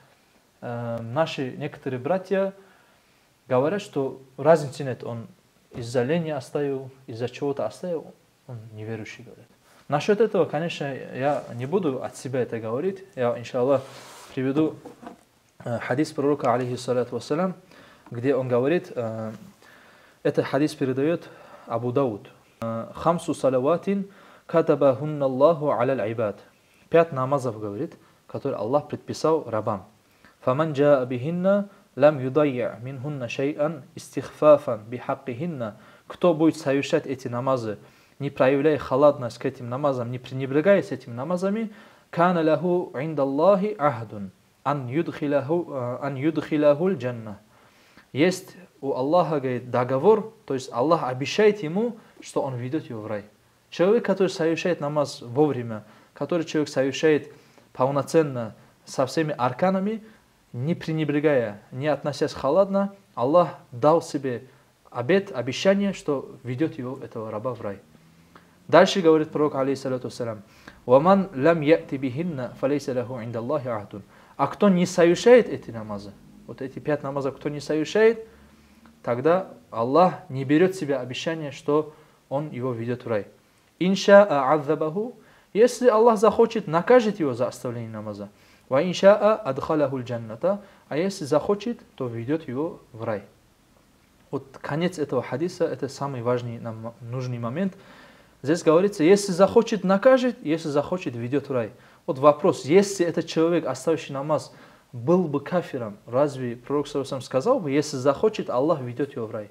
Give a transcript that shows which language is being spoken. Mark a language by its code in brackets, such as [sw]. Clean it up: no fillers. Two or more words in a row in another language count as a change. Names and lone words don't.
[ru] В том, что наши некоторые братья говорят, что разницы нет, он из-за лени оставил, из-за чего-то оставил, он неверующий, говорят. Насчет этого, конечно, я не буду от себя это говорить. Я, иншаллах, приведу хадис пророка, [ar] عليه الصلاة والسلام, [ru] где он говорит, этот хадис передает Абу Дауд. [ar] «خمس صلوات كتبهن الله على العباد». [ru] 5 намазов, говорит, которые Аллах предписал рабам. [ar] «فمن جاء بهن لم يضيع منهن شيئا استخفافا بحقهن». [ru] Кто будет совершать эти намазы, не проявляя халатность к этим намазам, не пренебрегая с этими намазами, [ar] «كان له عند الله عهد أن يدخله الجنة». [ru] Есть у Аллаха, говорит, договор, то есть Аллах обещает ему, что он ведет его в рай. Человек, который совершает намаз вовремя, который человек совершает полноценно со всеми арканами, не пренебрегая, не относясь халатно, Аллах дал себе обет, обещание, что ведет его, этого раба, в рай. Дальше говорит пророк, [ar] عليه الصلاة والسلام ومن لم يأت بهن فليس له عند الله عهد». [ru] А кто не совершает эти намазы, вот эти 5 намазов, кто не совершает, тогда Аллах не берет себе обещание, что он его ведет в рай. [ar] «إن شاء عذبه». [ru] Если Аллах захочет, накажет его за оставление намаза. [ar] «وإن شاء أدخله الجنة». [ru] А если захочет, то ведет его в рай. Вот конец этого хадиса, это самый важный нам нужный момент. Здесь говорится, если захочет, накажет, если захочет, ведет в рай. Вот вопрос, если этот человек, оставивший намаз, был бы кафиром, разве пророк ﷺ сказал бы, если захочет, Аллах ведет его в рай?